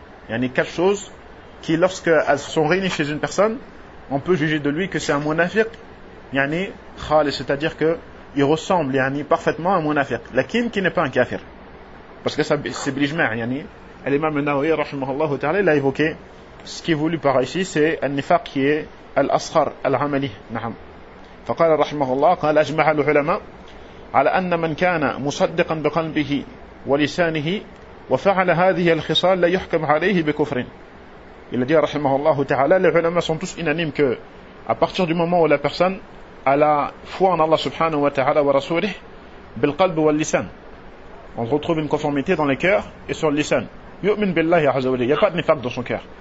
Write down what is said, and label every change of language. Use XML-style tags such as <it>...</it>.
<fr>يعني quatre choses qui, lorsque elles sont réunies chez une personne, on peut juger de lui que c'est un munafiq, yani khalis, c'est-à-dire que il ressemble, yani, parfaitement à un munafiq, lakin qui n'est pas un kafir. Parce que ça, c'est bilijma', yani l'imam an-Nawawi rahimahullah ta'ala l'a évoqué. Ce qui est voulu par ici, c'est an-nifaq qui est al-asghar al-amali. Naam.</fr> <ar>فقال رحمه الله قال اجمع العلماء على ان من كان مصدقا بقلبه ولسانه وفعل هذه الخصال لا يحكم عليه بكفر.</ar> <fr>Il a dit rahimahullahu ta'ala, les ulama sont tous unanimes que à partir du moment où la personne a la foi en Allah subhanahu wa ta'ala</fr> <ar>wa rasulih bil qalb wal lisan,</ar> <fr>on retrouve une conformité dans les cœurs et sur le lisan,</fr> <ar>yu'min billahi azza wa jalla,</ar> <fr>il n'y a pas de nifaq dans son cœur.</fr>